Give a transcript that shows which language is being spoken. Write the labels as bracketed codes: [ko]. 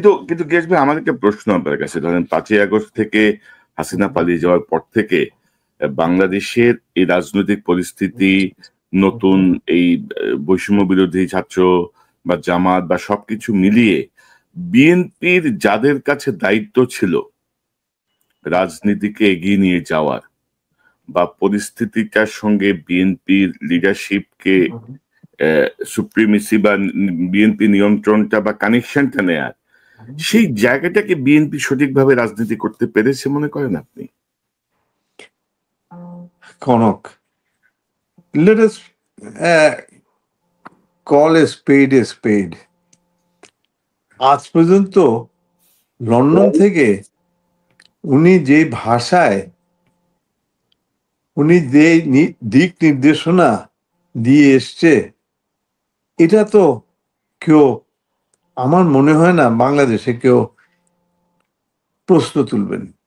[bn] কিন্তু গেছ ভাই, আমার একটা প্রশ্ন আপনার কাছে। ধরেন 5ই আগস্ট থেকে হাসিনা পালিয়ে যাওয়ার পর থেকে বাংলাদেশের এই রাজনৈতিক পরিস্থিতি, নতুন এই বৈষম্য বিরোধী ছাত্র বা জামাত বা সবকিছু মিলিয়ে বিএনপির যাদের কাছে দায়িত্ব ছিল রাজনীতিকে এগিয়ে নিয়ে যাওয়ার বা পরিস্থিতিটার সঙ্গে বিএনপির লিডারশিপকে সুপ্রিমেসি বা বিএনপি নিয়ন্ত্রণটা বা কানেকশনটা নেয়ার, সেই জায়গাটাকে বিএনপি সঠিকভাবে রাজনীতি করতে পেরেছে মনে করেন আপনি? [en] Kanak, let us call a spade. [bn] আজ পর্যন্ত লন্ডন থেকে উনি যে ভাষায় উনি যে দিক নির্দেশনা দিয়ে এসছে, এটা তো কেউ, আমার মনে হয় না বাংলাদেশে কেউ প্রশ্ন তুলবেন।